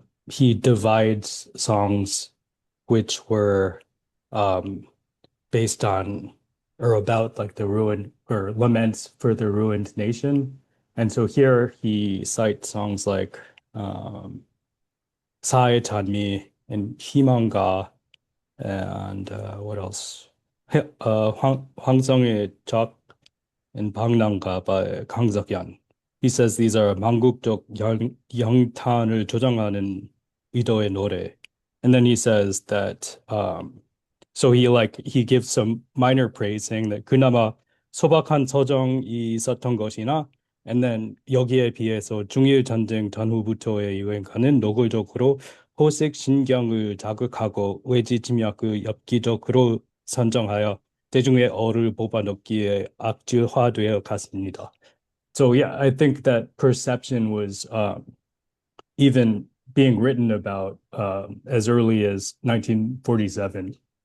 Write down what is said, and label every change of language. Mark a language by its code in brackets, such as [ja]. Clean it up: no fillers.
[en] he divides songs which were based on or about like the ruin or laments for the ruined nation. And so here he cites songs like 사의 찬미 and 희망가 and what else? 황성의 적 and 방랑가 by 강석연. He says these are [ko] 망국적 영탄을 조장하는 의도의 노래. [en] And then he says that so he gives some minor praise saying that [ko] 그나마 소박한 서정이 있었던 것이나 and then 여기에 비해서 중일 전쟁 전후부터의 유행가는 노골적으로 호색 신경을 자극하고 외지 침략을 엽기적으로 선정하여 대중의 어를 뽑아넣기에 악질화되어 갔습니다. [en] So yeah, I think that perception was even being written about as early as 1947.